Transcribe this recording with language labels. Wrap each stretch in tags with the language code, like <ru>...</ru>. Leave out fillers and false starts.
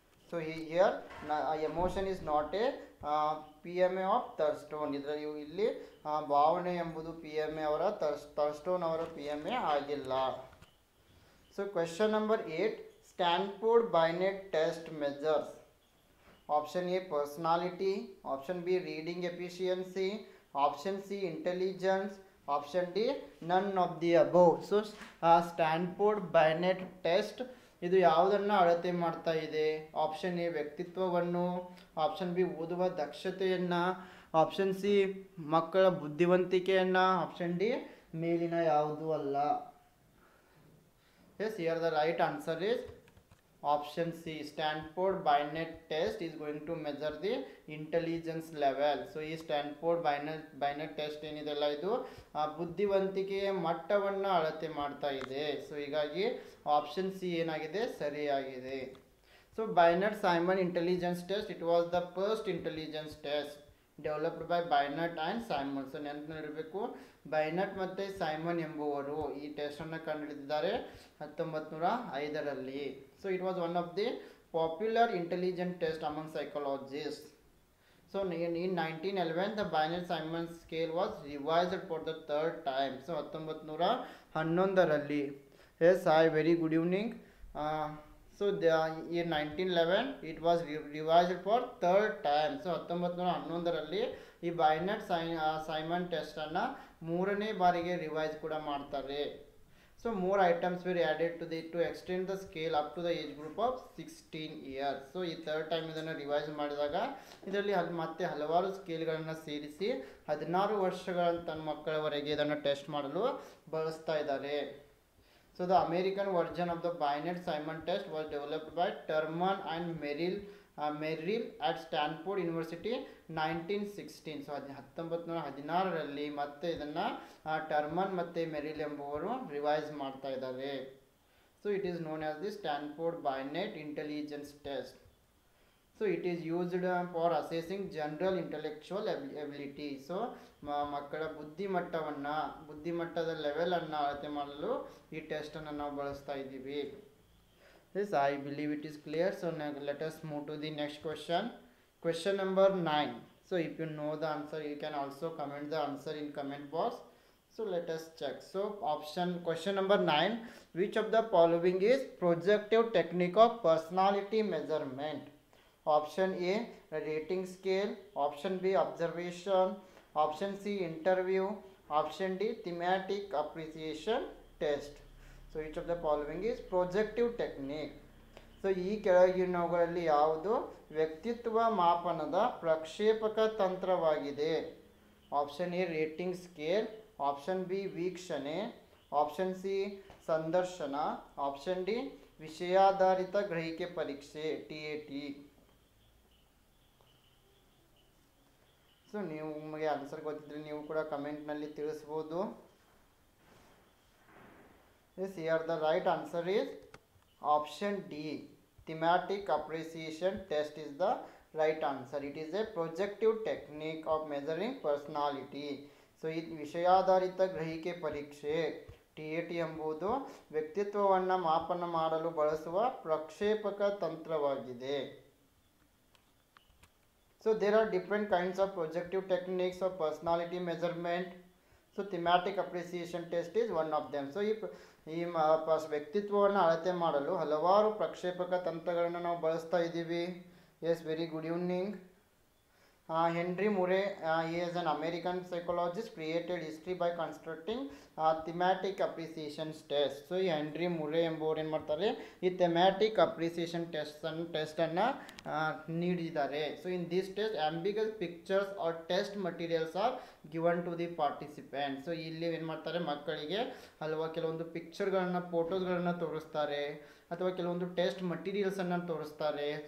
<en>So here emotion is not a PMA of Thurston.</en> <kn>ಇದರಲ್ಲಿ ಇಲ್ಲಿ ಭಾವನೆ ಎಂಬುದು PMA ಅವರ ಥರ್ಸ್ಟೋನ್ ಅವರ PMA ಆಗಿಲ್ಲ.</kn> <en>So question number 8, Stanford Binet test measures. Option A personality, option B reading efficiency, option C intelligence, option D none of the above.</en> <kn>So Stanford ಬೈನೆಟ್ test ಇದು ಯಾವುದನ್ನು ಅಳತೆ ಮಾಡ್ತಾ ಇದೆ? ಆಪ್ಷನ್ ಎ ವ್ಯಕ್ತಿತ್ವವನ್ನು, ಆಪ್ಷನ್ ಬಿ ಓದುವ ದಕ್ಷತೆಯನ್ನು, option C ಮಕ್ಕಳ ಬುದ್ಧಿವಂತಿಕೆಯನ್ನು, ಆಪ್ಷನ್ ಡಿ ಮೇಲಿನ ಯಾವುದೂ ಅಲ್ಲ.</kn> <en>Yes, here the right answer is option C. Stanford Binet test is going to measure the intelligence level.</en> <kn>So ಈ ಸ್ಟ್ಯಾನ್ಫೋರ್ಡ್ ಬೈನೆಟ್ ಟೆಸ್ಟ್ ಏನಿದೆಲ್ಲ ಇದು ಬುದ್ಧಿವಂತಿಕೆಯ ಮಟ್ಟವನ್ನು ಅಳತೆ ಮಾಡ್ತಾ ಇದೆ. ಸೊ ಹೀಗಾಗಿ ಆಪ್ಷನ್ ಸಿ ಏನಾಗಿದೆ, ಸರಿಯಾಗಿದೆ.</kn> <en>So Binet Simon intelligence test, it was the first intelligence test developed by Binet and Simon.</en> <kn>So ನೆನಪಿನಲ್ಲಿರಬೇಕು, ಬೈನೆಟ್ ಮತ್ತು ಸೈಮನ್ ಎಂಬುವರು ಈ ಟೆಸ್ಟನ್ನು ಕಂಡುಹಿಡಿದಿದ್ದಾರೆ 1905ರಲ್ಲಿ.</kn> <en>So it was one of the popular intelligence test among psychologists. So in 1911 the Binet-Simon scale was revised for the third time. So 1911ರಲ್ಲಿ. Yes, hi, very good evening. So in 1911 it was revised for third time.</en> <kn>So 1911ರಲ್ಲಿ ಈ ಬೈನೆಟ್ Simon ಟೆಸ್ಟನ್ನು ಮೂರನೇ ಬಾರಿಗೆ revise ಕೂಡ ಮಾಡ್ತಾರೆ.</kn> <en>So more items were added to extend the scale up to the age group of 16 years.</en> <kn>So ಈ third time ಇದನ್ನು revise ಮಾಡಿದಾಗ ಇದರಲ್ಲಿ ಮತ್ತೆ ಹಲವಾರು ಸ್ಕೇಲ್ಗಳನ್ನು ಸೇರಿಸಿ 16 ವರ್ಷಗಳ ತನ್ನ ಮಕ್ಕಳವರೆಗೆ ಇದನ್ನು ಟೆಸ್ಟ್ ಮಾಡಲು ಬಳಸ್ತಾ ಇದ್ದಾರೆ.</kn> <en>So the American version of the Binet-Simon test was developed by Terman and Merrill at Stanford University 1916.</en> <kn>So 1916ರಲ್ಲಿ ಮತ್ತೆ ಇದನ್ನು ಟರ್ಮನ್ ಮತ್ತು ಮೆರಿಲ್ ಎಂಬುವರು ರಿವೈಸ್ ಮಾಡ್ತಾ ಇದ್ದಾರೆ.</kn> <en>So it is known as the Stanford Binet intelligence test. So it is used for assessing general intellectual ability.</en> <kn>So ಮಕ್ಕಳ ಬುದ್ಧಿಮಟ್ಟದ ಲೆವೆಲನ್ನು ಅಳತೆ ಮಾಡಲು ಈ ಟೆಸ್ಟನ್ನು ನಾವು ಬಳಸ್ತಾ ಇದ್ದೀವಿ.</kn> <en>Yes, I believe it is clear. So now let us move to the next question. Question number 9. So if you know the answer, you can also comment the answer in comment box. So let us check. So question number 9. Which of the following is projective technique of personality measurement? Option A rating scale, option B observation, option C interview, option D thematic appreciation test. So each of the following is projective technique.</en> <kn>So ಈ ಕೆಳಗಿನವುಗಳಲ್ಲಿ ಯಾವುದು ವ್ಯಕ್ತಿತ್ವ ಮಾಪನದ ಪ್ರಕ್ಷೇಪಕ ತಂತ್ರವಾಗಿದೆ? Option A rating scale, option B ವೀಕ್ಷಣೆ, option C ಸಂದರ್ಶನ, option D ವಿಷಯಾಧಾರಿತ ಗ್ರಹಿಕೆ ಪರೀಕ್ಷೆ TAT. ಸೊ ನೀವು ನಿಮಗೆ ಆನ್ಸರ್ ಗೊತ್ತಿದ್ರೆ ನೀವು ಕೂಡ ಕಮೆಂಟ್ನಲ್ಲಿ ತಿಳಿಸ್ಬೋದು.</kn> <en>Yes, here the right answer is option D. Thematic appreciation test is the right answer. It is a projective technique of measuring personality.</en> <kn>So ಈ ವಿಷಯಾಧಾರಿತ ಗ್ರಹಿಕೆ ಪರೀಕ್ಷೆ TAT ಎಂಬುದು ವ್ಯಕ್ತಿತ್ವವನ್ನು ಮಾಪನ ಮಾಡಲು ಬಳಸುವ ಪ್ರಕ್ಷೇಪಕ ತಂತ್ರವಾಗಿದೆ.</kn> <en>So there are different kinds of projective techniques of personality measurement. So thematic appreciation test is one of them. So</en> <kn>ಈ ವ್ಯಕ್ತಿತ್ವವನ್ನು ಅಳತೆ ಮಾಡಲು ಹಲವಾರು ಪ್ರಕ್ಷೇಪಕ ತಂತ್ರಗಳನ್ನು ನಾವು ಬಳಸ್ತಾ ಇದ್ದೀವಿ.</kn> <en>Yes, very good evening. Henry Murray, he is an American psychologist, created history by constructing thematic appreciation test.</en> <kn>So ಈ ಹೆನ್ರಿ ಮುರೆ ಎಂಬುವರು ಏನು ಮಾಡ್ತಾರೆ, ಈ ಥೆಮ್ಯಾಟಿಕ್ ಅಪ್ರಿಸಿಯೇಷನ್ ಟೆಸ್ಟನ್ನು ನೀಡಿದ್ದಾರೆ.</kn> <en>So in this test ambiguous pictures are test materials are given to the participant.</en> <kn>So ಇಲ್ಲಿ ಏನು ಮಾಡ್ತಾರೆ, ಮಕ್ಕಳಿಗೆ ಕೆಲವೊಂದು ಪಿಕ್ಚರ್ಗಳನ್ನು ಫೋಟೋಸ್ಗಳನ್ನು ತೋರಿಸ್ತಾರೆ ಅಥವಾ ಕೆಲವೊಂದು ಟೆಸ್ಟ್ ಮಟೀರಿಯಲ್ಸನ್ನು ತೋರಿಸ್ತಾರೆ.</kn>